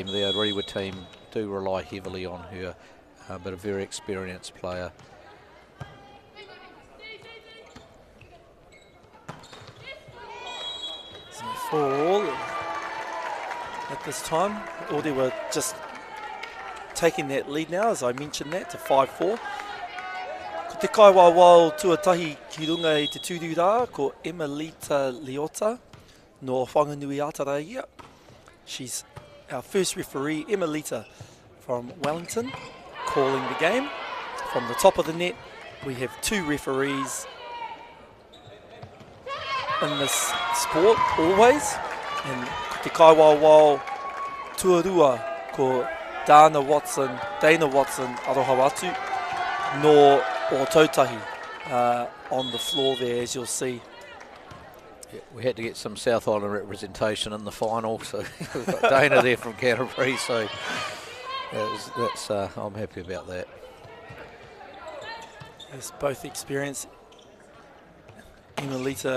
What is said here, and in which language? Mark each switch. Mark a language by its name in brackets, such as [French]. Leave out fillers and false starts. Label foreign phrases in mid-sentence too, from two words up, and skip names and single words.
[English] The Orewa team do rely heavily on her, but a very experienced player. So for all at this time, Orewa just taking that lead now, as I mentioned that, to 5-4. [Māori] Ko te kaiwawao tuatahi ki runga i te tūru rā, ko Emelita Leota no Whanganui Ataraia. [English] She's our first referee, Emelita from Wellington, calling the game. From the top of the net, we have 2 referees in this sport, always. [Māori] And ko te kaiwawao tuarua, ko Dana Watson, aroha atu, no o tautahi [English] on the floor there, as you'll see. Yeah, we had to get some South Island representation in the final, so we've got Dana there from Canterbury, so I'm happy about that. As both experience, Emelita,